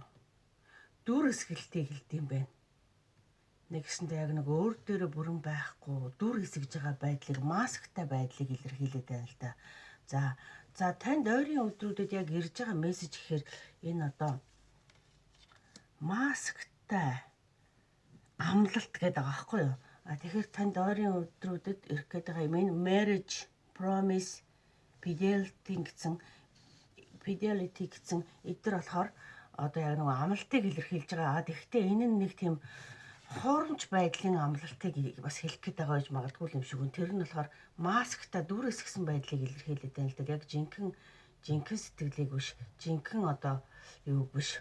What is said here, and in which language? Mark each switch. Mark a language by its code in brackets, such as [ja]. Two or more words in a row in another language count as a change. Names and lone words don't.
[mn] Дүр эсгэлтийг хэлдэм байна. Нэгсэндээ яг нэг өөр дээрээ бүрэн байхгүй дүр эсгэж байгаа байдлыг масктай байдлыг илэрхийлээд байна л да. За танд ойрын өдрүүдэд яг ирж байгаа мессеж гэхээр энэ одоо масктай амлалт гэдэг байгаа байхгүй юу? Тэгэхээр танд ойрын өдрүүдэд ирэх гээд байгаа юм энэ [en] marriage, promise, fidelity [mn] гэсэн эдгээр болохоор одоо яг нэг амлалтыг илэрхийлж байгаа. Тэгэхдээ энэ нь нэг тийм хуурамч байдлын амлалтыг бас хэлэх гээд байгаа гэж магадгүй юм шиг үн. Тэр нь болохоор масктай дүр эсгсэн байдлыг илэрхийлээд байна л да. Яг жинхэнэ сэтгэлийг биш, жинхэнэ одоо юу биш.